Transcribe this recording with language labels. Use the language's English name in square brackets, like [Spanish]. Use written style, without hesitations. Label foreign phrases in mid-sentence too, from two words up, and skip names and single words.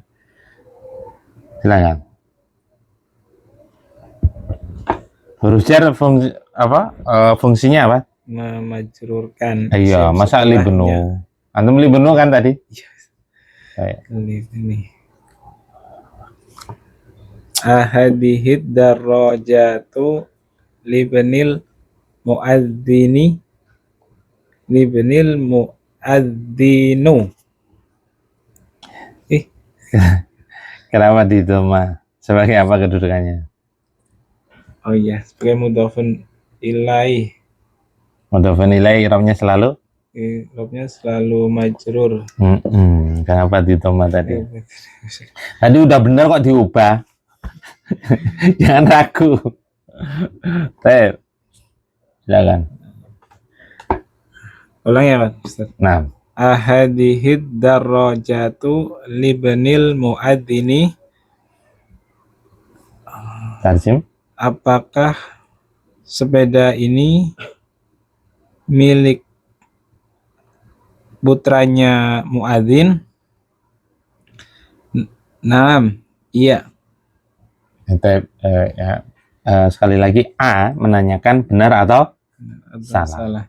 [Indonesian] Silakan. [Arabic] Huruf jar [Indonesian] fungsinya apa? Memajrurkan. Iya, isim masa setelahnya. libenu. Antum libenu kan tadi? Iya. Baik. Ini. [Arabic] Ahadihid darajatu libnil muadzini libnil muadzinu. [Indonesian] Kenapa di doma? Sebagai apa kedudukannya? Oh iya, sebagai [Arabic] mudhofun ilaih. Mudhofun ilaih [Indonesian] i'rabnya selalu? I'rabnya selalu majrur. Kenapa di doma tadi? Tadi udah bener kok diubah. Jangan ragu. Baik. Silakan. Ulang ya, [Arabic] Pak Ustaz. [Indonesian] Nah, [Arabic] Ahadihid darajatu libnil muadzini. [Indonesian] tarjim. Apakah sepeda ini milik putranya muadzin? Naam, iya. Sekali lagi A menanyakan benar atau salah.